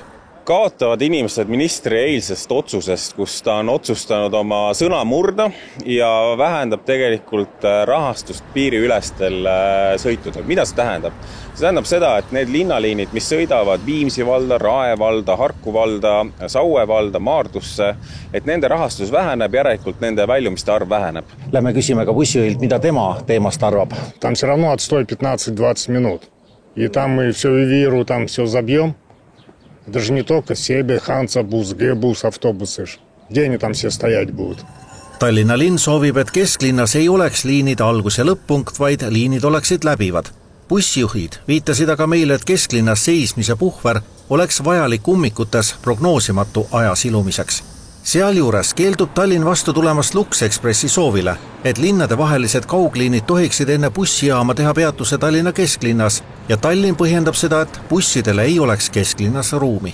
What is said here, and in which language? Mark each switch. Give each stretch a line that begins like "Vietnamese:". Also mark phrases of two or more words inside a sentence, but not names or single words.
Estonian: Kaotavad inimesed ministri eilsest otsusest, kus ta on otsustanud oma sõna murda ja vähendab tegelikult rahastust piiriülestel sõitudel. Mida see tähendab? See tähendab seda, et need linnaliinid, mis sõidavad Viimsi valda, Rae valda, Harku valda, Saue valda, Maardusse, et nende rahastus väheneb, järelikult nende väljumiste arv väheneb. Lähme küsime ka bussijuhilt, mida tema teemast arvab.
Russian: Там все равно отстой 15-20 минут. И там мы все Вивиру там все забьем. Даже не только Себе, Хансабус, G-бус, автобусы. Где они там все стоять будут?
Estonian: Tallinna linn soovib, et kesklinnas ei oleks liinide algus- ja lõpp-punkt, vaid liinid oleksid läbivad. Bussijuhid viitasid aga meile, et kesklinnas seismise puhver oleks vajalik ummikutes prognoosimatu aja silumiseks. Sealjuures keeldub Tallinn vastu tulemast Lux Expressi soovile, et linnade vahelised kaugliinid tohiksid enne bussijaama teha peatuse Tallinna kesklinnas ja Tallinn põhjendab seda, et bussidele ei oleks kesklinnas ruumi.